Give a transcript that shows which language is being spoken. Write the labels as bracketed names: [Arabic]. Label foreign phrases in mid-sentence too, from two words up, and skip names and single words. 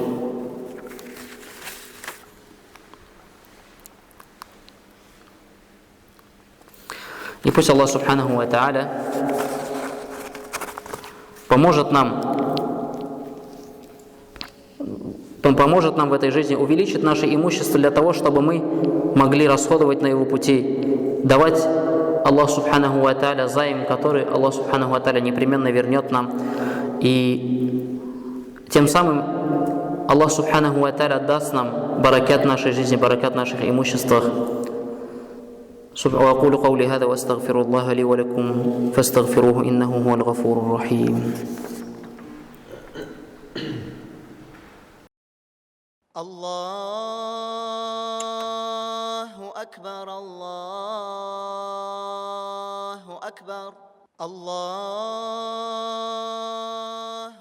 [Russian] И пусть [Arabic] الله سبحانه وتعالى [Russian] поможет нам в этой жизни, увеличит наше имущество для того, чтобы мы могли расходовать на Его пути, давать [Arabic] الله سبحانه وتعالى [Russian] займ, который [Arabic] الله سبحانه وتعالى [Russian] непременно вернет нам. И тем самым [Arabic] الله سبحانه وتعالى [Russian] даст нам баракат нашей жизни, баракат наших имуществах. [Arabic] وأقول قولي هذا وأستغفر الله لي ولكم فاستغفروه إنه هو الغفور الرحيم. الله أكبر الله أكبر الله